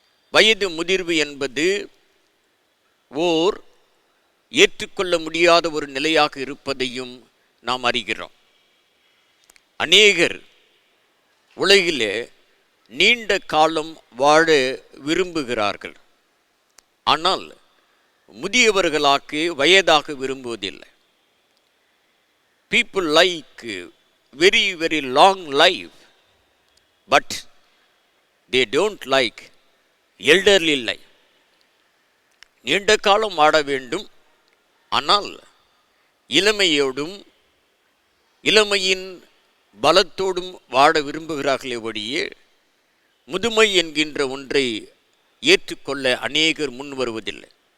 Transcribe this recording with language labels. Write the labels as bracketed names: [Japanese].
[Tamil] வயது முதிர்வு என்பது ஓர் ஏற்றுக்கொள்ள முடியாத ஒரு நிலையாக இருப்பதையும் நாம் அறிகிறோம். அநேகர் உலகிலே நீண்ட காலம் வாழ விரும்புகிறார்கள். ஆனால் முதியவர்களாக்கு வயதாக விரும்புவதில்லை. [English] People like very, very long life, but they don't like elderly life. [Tamil] நீண்ட காலம் வாழ வேண்டும், ஆனால் இளமையோடும் இளமையின் பலத்தோடும் வாழ விரும்புகிறார்களே ஒழிய முதுமை என்கின்ற ஒன்றை ஏற்றுக்கொள்ள அநேகர் முன் வருவதில்லை.